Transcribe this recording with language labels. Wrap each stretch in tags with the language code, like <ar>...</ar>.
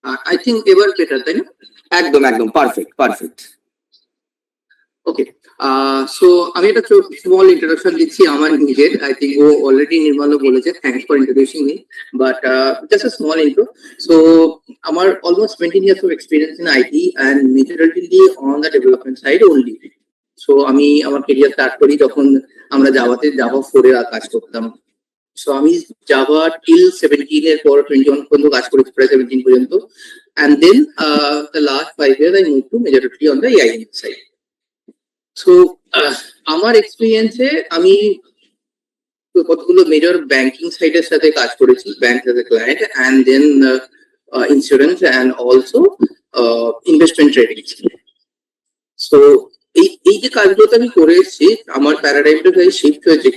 <bn>I think এবার better, তাই না? একদম পারফেক্ট। ওকে, সো আমি একটা স্মল ইন্ট্রোডাকশন দিচ্ছি আমার নিজের।</bn> <en>I think ও already নির্মলও বলেছে, thanks for introducing me, but just a small intro. So</en> <bn>আমার</bn> <en>Almost 20 years of experience in IT and majorly on the development side only.</en> <bn>So আমি আমার career start করি যখন আমরা জাভা 4 এ কাজ করতাম। So আমি জাভা টিল 17 এর পর 21 পর্যন্ত কাজ করেছি, প্রায় 17 পর্যন্ত।</bn> <en>and then the last 5 years I moved to majorly on the AI side.</en> <bn>So আমার এক্সপিরিয়েন্সে আমি কতগুলো মেজর ব্যাংকিং সাইটের সাথে কাজ করেছি,</bn> <en>Bank as a client, and then insurance and also investment trading.</en> <bn>So এই যে কাজগুলোতে আমি করে এসেছি, আমার প্যারাডাইমটা শিফট হয়েছে।</bn>